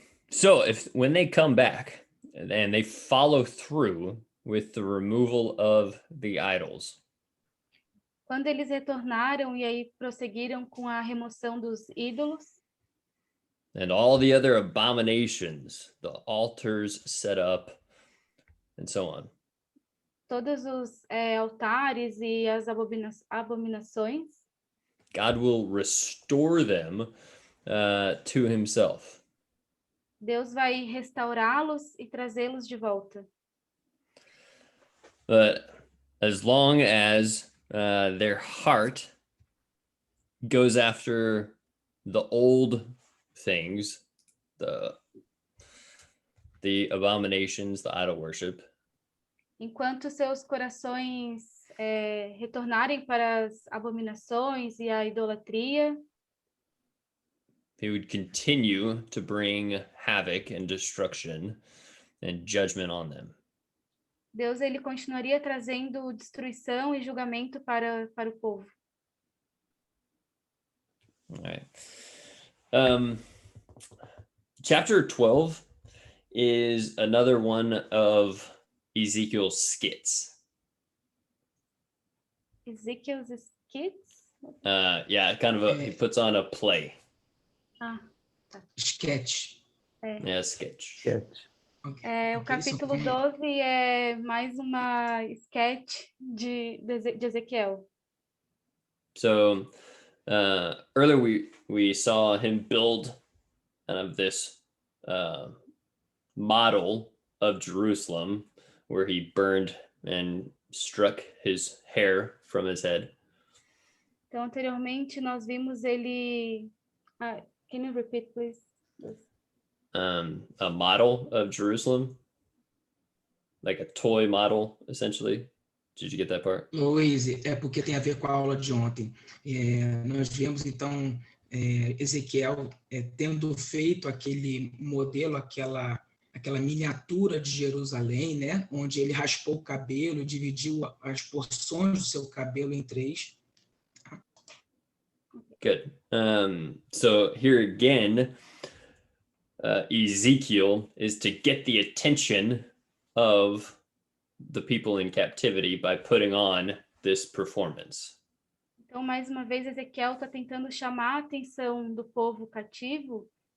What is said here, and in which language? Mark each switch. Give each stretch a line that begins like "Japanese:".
English: So when they come back and they follow through with the removal of the idols,
Portuguese: Quando eles retornaram e aí prosseguiram com a remoção dos ídolos,
English: and all the other abominations, the altars set up, and so on,
Portuguese: todos os altares e as abominações,
English: God will restore them to himself.
Portuguese: Deus vai restaurá-los e trazê-los de volta.
English: But as long as their heart goes after the old things, the abominations, the idol worship,
Portuguese: Enquanto seus corações retornarem para as abominações e a idolatria,
English: he would continue to bring havoc and destruction and judgment on them.
Portuguese: Deus ele continuaria trazendo destruição e julgamento para o povo.
English: All right. Chapter 12 is another one of Ezekiel's skits. Ezekiel's skits? Yeah, kind of he puts on a play. Ah, Sketch. Yeah, sketch.
Portuguese: O capítulo 12 é mais uma sketch de Ezequiel.
English: So earlier we saw him build kind of this model of Jerusalem where he burned and struck his hair from his head.
Portuguese: Então, anteriormente, nós vimos ele...
English: can you repeat, please? A model of Jerusalem, like a toy model, essentially. Did you get that part?
Portuguese: Luiz, é porque tem a ver com a aula de ontem. Nós vemos, então, Ezequiel tendo feito aquele modelo, aquela miniatura de Jerusalém, né? Onde ele raspou o cabelo, dividiu as porções do seu cabelo em 3.
English: Good. So here again, Ezekiel is to get the attention of the people in captivity by putting on this performance.
Portuguese: Então, mais uma vez, Ezequiel está tentando chamar a atenção do povo cativo.